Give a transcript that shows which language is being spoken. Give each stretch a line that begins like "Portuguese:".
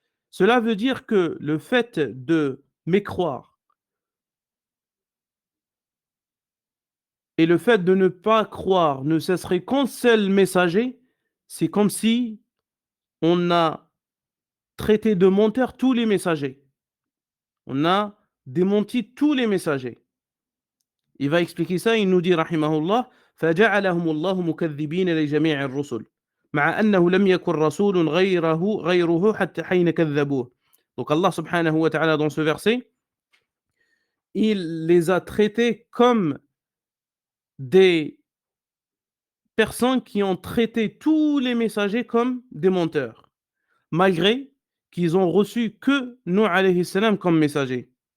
French: Cela veut dire que le fait de mécroire et le fait de ne pas croire ne cesserait qu'un seul messager, c'est comme si on a traité de menteurs tous les messagers. On a démenti tous les messagers. Il va expliquer ça, il nous dit rahimahullah,
Arabic: فَجَعَلَهُمُ اللَّهُ مُكَذِّبِينَ لِجَمِيعِ الرُّسُلِ مع أنه لم يكن رسول غيره حتى حين كذبوه.
French: Donc Allah subhanahu wa ta'ala dans ce verset, il les a traités comme des personnes qui ont traité tous les messagers comme des menteurs, malgré qu'ils ont reçu que Nuh alayhi salam comme messager.